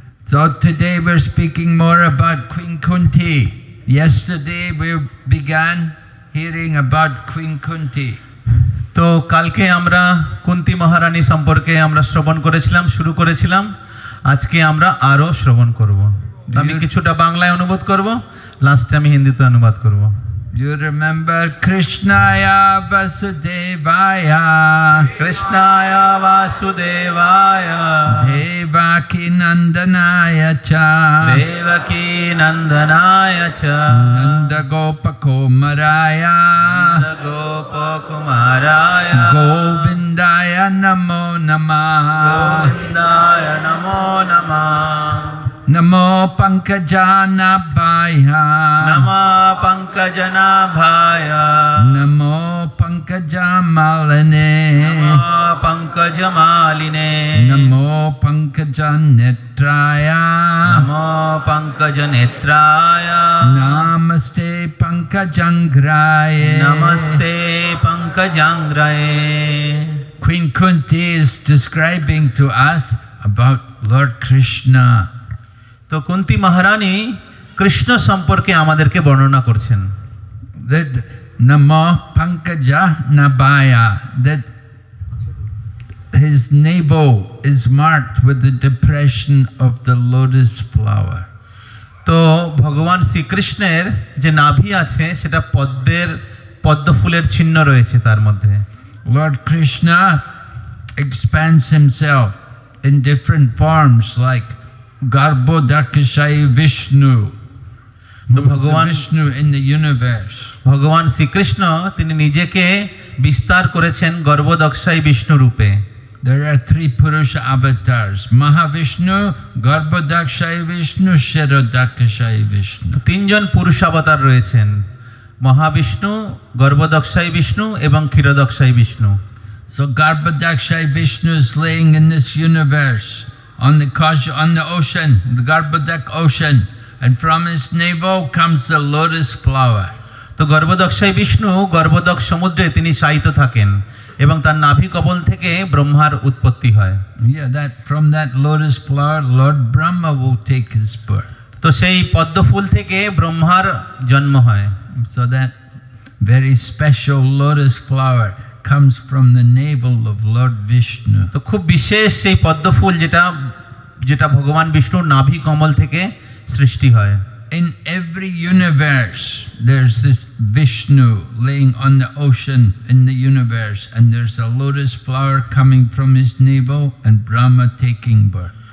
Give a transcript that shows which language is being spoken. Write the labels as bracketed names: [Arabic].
[English] So today we're speaking more about Queen Kunti. Yesterday we began hearing about Queen Kunti. [Bangla] তো কালকে আমরা কুন্তি মহারানী সম্পর্কে আমরা শ্রবণ করেছিলাম, শুরু করেছিলাম। আজকে আমরা আরো শ্রবণ করব। আমি কিছুটা বাংলায় অনুবাদ করব, লাস্টে আমি হিন্দিতে অনুবাদ করব। [English] You remember [Sanskrit] Krishnaya Vasudevaya, Krishnaya Vasudevaya, Devaki Nandanaya cha, Devaki Nandanaya cha, Nanda Gopakumaraya, Nanda Gopakumaraya, Govindaya Namo Namah, Govindaya Namo Namah. Namo Pankajanaಭaya, Namo Pankajanaಭaya, Namo Pankajamalane, Namo Pankajamaline, Namo Pankajanetraya, Namo Pankajanetraya, Namaste Pankajangraye. Namaste Pankajangraye. [English] Queen Kunti is describing to us about Lord Krishna. [Bangla] তো কুন্তি মহারানী কৃষ্ণ সম্পর্কে আমাদেরকে বর্ণনা করছেন। [English] That [Sanskrit] Namo Pankajanaಭaya, [English] that his navel is marked with the depression of the lotus flower. [Bangla] তো ভগবান শ্রীকৃষ্ণের যে নাভি আছে সেটা পদ্ম ফুলের চিহ্ন রয়েছে তার মধ্যে। [English] Lord Krishna expands himself in different forms like Garbhodakashayi Vishnu, [Bangla] তো ভগবান [English] Vishnu in the universe. [Bangla] ভগবান শ্রীকৃষ্ণ তিনি নিজেকে বিস্তার করেছেন গর্ভদক্ষায়ী বিষ্ণু রূপে। [English] There are three Purusha avatars: Mahavishnu, Garbhodakashayi Vishnu, Kshirodakashayi Vishnu. [Bangla] তিনজন পুরুষ অবতার রয়েছেন, মহাবিষ্ণু, গর্ভদক্ষায়ী বিষ্ণু এবং ক্ষীরদক্ষায়ী Vishnu. [English] So Garbhodakashayi Vishnu is laying in this universe on the ocean, the Garbhodak ocean, and from his navel comes the lotus flower. [Bangla] তো গর্ভদক্ষায় বিষ্ণু গর্ভদক সমুদ্রে তিনি শায়িত থাকেন এবং তার নাভি কমল থেকে ব্রহ্মার উৎপত্তি হয়। [English] Yeah, that from that lotus flower, Lord Brahma will take his birth. [Bangla] তো সেই পদ্ম ফুল থেকে ব্রহ্মার জন্ম হয়। [English] So that very special lotus flower comes from the navel of Lord Vishnu. [Bangla] তো খুব বিশেষ সেই পদ্ম ফুল যেটা ভগবান বিষ্ণুর নাভি কমল থেকে সৃষ্টি হয়। [English] In every universe, there's this Vishnu laying on the ocean in the universe, and there's a lotus flower coming from his navel and Brahma taking birth.